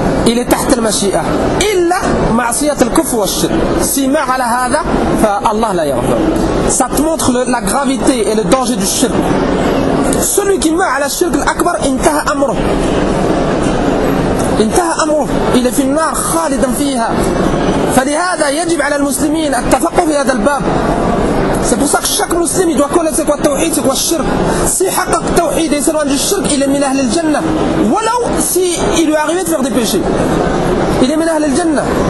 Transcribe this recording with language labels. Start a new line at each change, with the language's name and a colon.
French: il est
Arabic: تحت المشيئه الا معصيه الكفر والشرك
French: si il meurt à
Arabic: هذا فالله لا يغفر.
French: Ça te montre la gravité et le danger du shirk. Celui qui meurt à la shirk l'akbar
Arabic: intaha amru. انتهى أمره إلى في النار خالدا فيها. فلهذا يجب على المسلمين التفقه في هذا الباب.
French: C'est pour ça que chaque musulman doit connaître quoi tawhid, c'est quoi shirk. Si haqqaq tawhid et s'éloigne du shirk, il est
Arabic: min ahli al-jannah. Walaw
French: si il lui arrivait de faire des péchés. Il est
Arabic: min ahli al-jannah.